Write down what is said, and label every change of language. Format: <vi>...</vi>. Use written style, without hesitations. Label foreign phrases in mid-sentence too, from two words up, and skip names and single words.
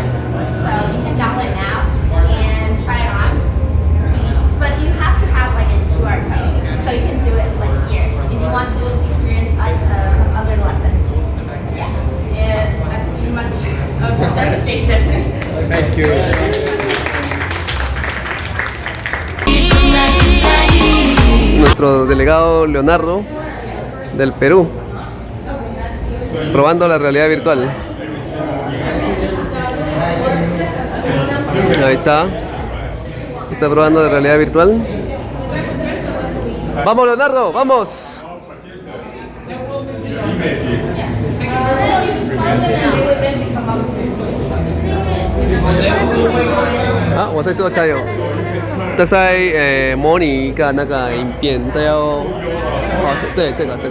<en>So you can download it now and try it on. But you have to have like a QR code. So you can do it like here if you want to experience some other lessons. Yeah, and that's pretty much of the demonstration. Thank you.</en> <es>Nuestro delegado Leonardo del Perú, probando la realidad virtual. Ahí está. Está probando la realidad virtual. Vamos Leonardo, vamos.</es> <zh>啊，我在做加油。他在模拟一个那个影片，他要好像对这个。</zh>